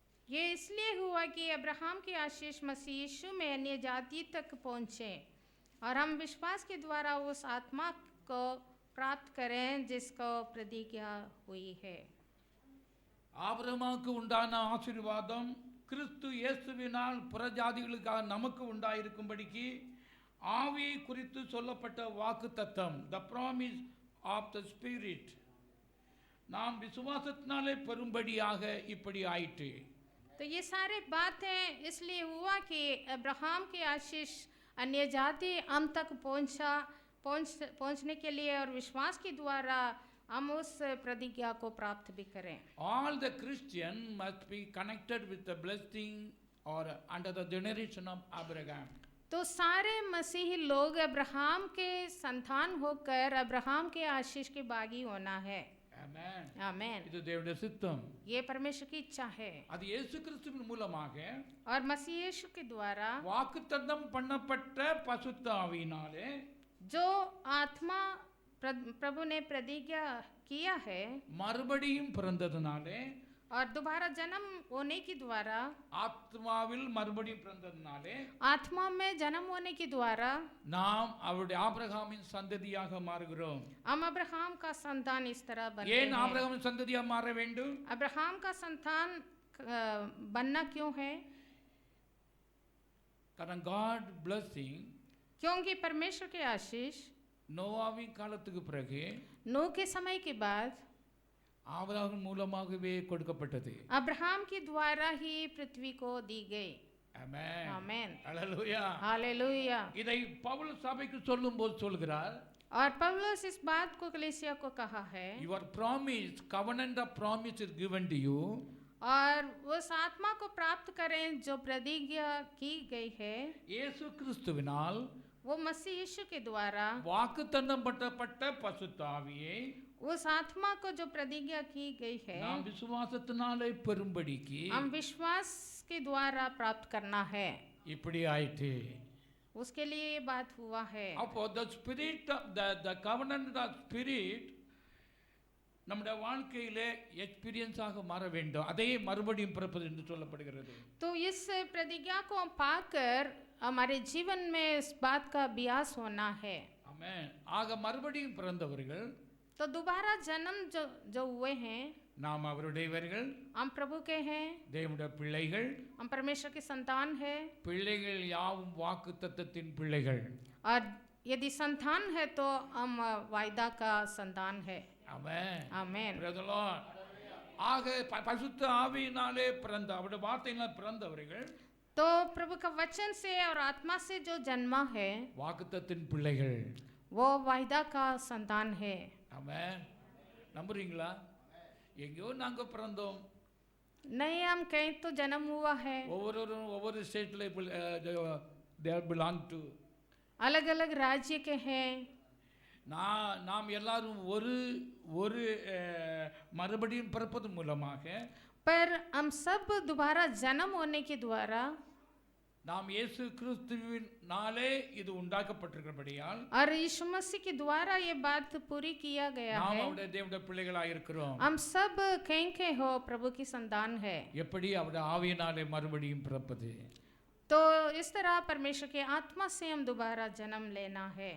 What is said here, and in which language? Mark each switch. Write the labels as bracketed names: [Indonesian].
[Hindi] ये इसलिए हुआ कि अब्राहम की आशीष मसीह यीशु में अन्य जाति तक पहुँचे और हम विश्वास के द्वारा उस आत्मा को प्राप्त करें जिसको प्रतिज्ञा हुई है। [Tamil] ஆபிரகாமுக்கு உண்டான ஆசீர்வாதம் கிறிஸ்து இயேசுவினால் புறஜாதிகளுக்காக நமக்கு உண்டாயிருக்கும்படிக்கு ஆவியை குறித்து சொல்லப்பட்ட வாக்குத்தத்தம், [English] the promise of the spirit, [Tamil] நாம் விசுவாசத்தினாலே பெறும்படியாக இப்படி ஆயிற்று. [Hindi] तो ये सारे बातें इसलिए हुआ कि अब्राहम की आशीष अन्य जाति हम तक पहुंचने के लिए और विश्वास के द्वारा हम उस प्रतिज्ञा को प्राप्त भी करें। [English] All the Christian must be connected with the blessing or under the generation of Abraham. [Hindi] तो सारे मसीही लोग अब्राहम के संतान होकर अब्राहम के आशीष के भागी होना है। [English] Amen. [Hindi] आमेन। [Tamil] இது தேவனுடைய சித்தம். [Hindi] ये परमेश्वर की इच्छा है। [Tamil] அது இயேசு கிறிஸ்துவின் மூலமாக [Hindi] और मसीह यीशु के द्वारा [Tamil] வாக்குத்தத்தம் பண்ணப்பட்ட பசுத்த ஆவியினாலே [Hindi] जो आत्मा प्रभु ने प्रतिज्ञा किया है, [Tamil] மறுபடியும் பிறந்ததனாலே, [Hindi] और दोबारा जन्म होने के द्वारा, [Tamil] ஆத்மாவில் மறுபடியும் பிறந்ததனாலே, [Hindi] आत्मा में जन्म होने के द्वारा [Tamil] நாம் அவருடைய ஆபிரகாமின் சந்ததியாக மாறுகிறோம். [Hindi] हम अब्राहम का संतान इस तरह बनते [Tamil] ஏன் [Hindi] हैं। [Tamil] ஆபிரகாமின் சந்ததியாக மாற வேண்டும்? [Hindi] अब्राहम का संतान बनना क्यों है? कारण [English] God blessing, [Hindi] क्योंकि परमेश्वर के आशीष [Tamil] நோவாவின் காலத்துக்கு பிறகு [Hindi] नूह के समय के बाद [Tamil] ஆபிரகாம் மூலமாகவே கொடுக்கப்பட்டது. [Hindi] अब्राहम के द्वारा ही पृथ्वी को दी गई। [Tamil] ஆமென். [Hindi] आमेन। [Tamil] அல்லேலூயா. [Hindi] हालेलुया। [Tamil] இதை பவுல் சபைக்கு சொல்லும்போது சொல்கிறார், [Hindi] और पौलुस इस बात को कलीसिया को कहा है, [English] your promise, covenant of promise is given to you. [Hindi] और उस आत्मा को प्राप्त करें जो प्रतिज्ञा की गई है, [Tamil] இயேசு கிறிஸ்துவினால் [Hindi] वो मसीह यीशु के द्वारा [Tamil] வாக்குத்தத்தம் பண்ணப்பட்ட பரிசுத்த ஆவியை [Hindi] उस आत्मा को जो प्रतिज्ञा की गई है [Tamil] நாம் விசுவாசத்தினாலே பெறும்படிக்கு [Hindi] हम विश्वास के द्वारा प्राप्त करना है। [Tamil] இப்படி ஆயிற்று. [Hindi] उसके लिए ये बात हुआ है। [Tamil] அப்போ [English] the spirit of the covenant of spirit [Tamil] நம்முடைய வாழ்க்கையிலே எக்ஸ்பீரியன்ஸ் ஆக மாற வேண்டும். அதே மறுபடியும் பிறப்பது என்று சொல்லப்படுகிறது. [Hindi] तो इस प्रतिज्ञा को हम पाकर हमारे जीवन में इस बात का अभ्यास होना है। [Tamil] ஆமென். ஆக மறுபடியும் பிறந்தவர்கள் [Hindi] तो दोबारा जन्म जो जो हुए हैं, [Tamil] நாம் அவருடையவர்கள், [Hindi] हम प्रभु के हैं, [Tamil] தேவனுடைய பிள்ளைகள். [Hindi] हम परमेश्वर की संतान है। [Tamil] பிள்ளைகள் யாவும் வாக்குத்தத்தத்தின் பிள்ளைகள். [Hindi] और यदि संतान है तो हम वायदा का संतान है। [Tamil] ஆமென். [Hindi] आमेन। [English] Praise the Lord. [Tamil] ஆக பரிசுத்த ஆவியினாலே பிறந்த அவருடைய வார்த்தையினால் பிறந்தவர்கள் [Hindi] तो प्रभु का वचन से और आत्मा से जो जन्मा है [Tamil] வாக்குத்தத்தின் பிள்ளைகள். [Hindi] वो वायदा का संतान है। [Tamil] ஆமென். நம்புறீங்களா? எங்கேயோ நாங்க பிறந்தோம். [Hindi] नहीं, हम कहीं तो जन्म हुआ है, [Tamil] ஒவ்வொருவரும் ஒவ்வொரு ஸ்டேட்ல [English] they belong to. [Hindi] अलग अलग राज्य के हैं, [Tamil] நாம் எல்லாரும் ஒரு ஒரு மறுபடியும் பிறப்பது மூலமாக [Hindi] पर हम सब दोबारा जन्म होने के द्वारा [Tamil] நாம் இயேசு கிறிஸ்துவினாலே இது உண்டாக்கப்பட்டிருக்கிறபடியால் [Hindi] और यीशु मसीह के द्वारा ये बात पूरी किया गया [Tamil] நாம் [Hindi] है। [Tamil] அவருடைய தேவனுடைய பிள்ளைகளாக இருக்கிறோம். [Hindi] हम सब कहीं के हो प्रभु की संतान है। [Tamil] எப்படி அவருடைய ஆவியினாலே மறுபடியும் பிறப்பது? [Hindi] तो इस तरह परमेश्वर के आत्मा से हम दोबारा जन्म लेना है।